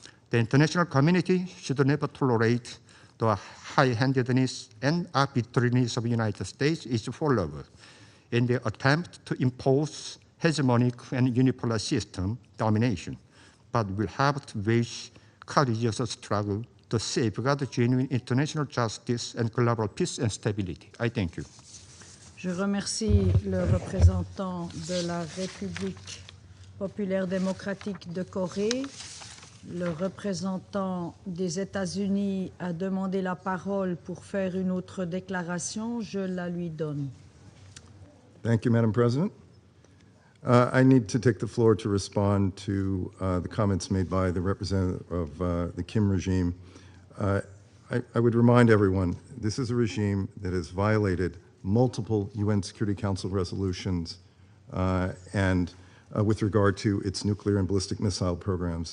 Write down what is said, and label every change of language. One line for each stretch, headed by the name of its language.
English: The international community should never tolerate the high-handedness and arbitrariness of the United States its followers in their attempt to impose hegemonic and unipolar system domination, but will have to wage courageous struggle to safeguard genuine international justice and global peace and stability. I thank you.
French: Je remercie le représentant de la République populaire démocratique de Corée. Le représentant des États-Unis a demandé la parole pour faire une autre déclaration. Je la lui donne.
English: Thank you, Madam President. I need to take the floor to respond to the comments made by the representative of the Kim regime. I would remind everyone, this is a regime that has violated multiple UN Security Council resolutions and with regard to its nuclear and ballistic missile programs.